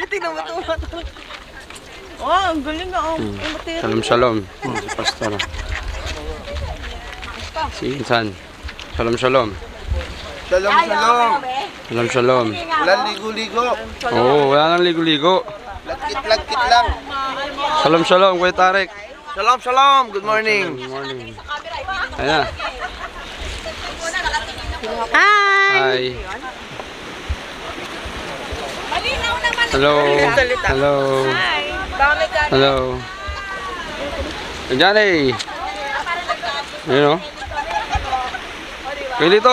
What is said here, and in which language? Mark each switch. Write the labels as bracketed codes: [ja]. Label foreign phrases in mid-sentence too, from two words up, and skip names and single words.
[tl] Oh, ang galing na. [he] Shalom, shalom. [tl] Si Pastor. Si Insan. [he] Shalom, shalom. Shalom, shalom. Shalom, shalom. [tl] Walang ligo-ligo. Oo, wala nang ligo-ligo. Lagkit-lagkit lang. [he] Shalom, shalom, Kuya Tarek. Shalom, shalom. [en] Good morning. Good morning. [tl] Ayan. Hi. Hello. Hello. Hello. Johnny. Ayun, oh. Pilito.